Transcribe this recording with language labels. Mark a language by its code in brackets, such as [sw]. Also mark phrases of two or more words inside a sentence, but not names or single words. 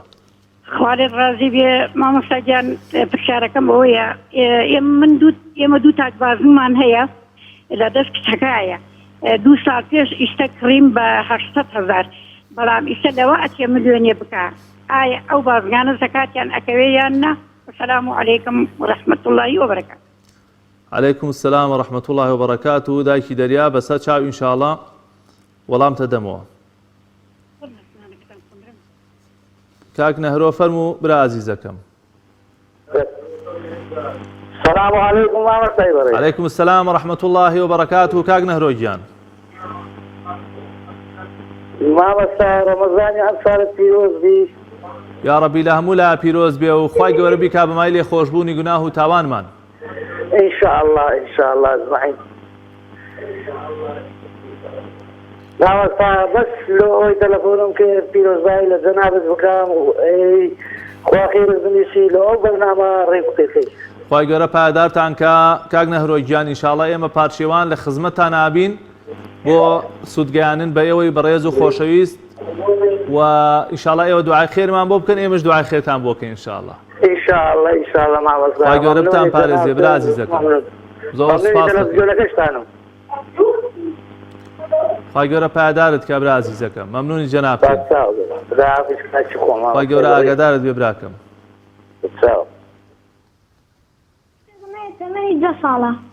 [ckb] خوارێت ڕازی بێ مامۆستا گیان پرسیارەکەم ئەوەیە ئێمە دوو تاکبازنمان هەیە لە دەست کچەکایە. 2 ساڵ پێش ئیشتە کڕیم بە 800,000 بەڵام ئیشتە لەوە ئەچێ ملیۆنێ بکە. ئایا ئەو بازرگانە زەکاتیان ئەکەوێ یان نا؟ [ar] السلام عليكم ورحمة الله وبركاته. عليكم السلام ورحمة الله وبركاته. [ckb] دایکی دەریا بەسەر چاو ئینشاءڵڵا وەڵامتە دەمەوە. کاک نەهرۆ فەرموو برا عەزیزەکەم. [ar] السلام عليكم ورحمة الله وبركاته. عليكم السلام ورحمة الله وبركاته. [ckb] كاك نهرو جيان. مامۆستا ڕەمەزانی ئەم ساڵت پیرۆز بی. یا ربی لە هەموو لا پیرۆز بێ و خوای گەورە بیکا بەمای لێ خۆشبوونی گوناه و تاوانمان. [ar] إن شاء الله إن شاء الله أجمعين. [ckb] مامۆستا بەس لۆ ئەوەی تەلەفۆنم کرد پیرۆزبایی لە جەنابەت بکەم و خوا خێرت بنووسی لە ئەو بەرنامە ڕێک بکەی. خوای گەورە پایدارتان کە کاک نەهرۆ گیان ئینشاءڵڵا ئێمە پارچێوان لە خزمەتتان ئابین بۆ سوودگەیاندن بە ئێوەی بەڕێز و خۆشەویست و ئینشاءڵڵا ئێوە دوعای خێرمان بۆ بکەن ئێمەش دوعای خێرتان بۆ بکەین ئینشاءڵڵا. [ar] إن شاء الله إن شاء الله مامۆستا. [ckb] خوای گەورە بتان پارێزێ برا عەزیزەکەم. زۆر سپاس دەکەم. خوای گەورە پایدارت کە برا عەزیزەکەم. مەمنونی جەنابتان. خوای گەورە ئاگادارت بێ براکەم. تمني 2 ساڵە.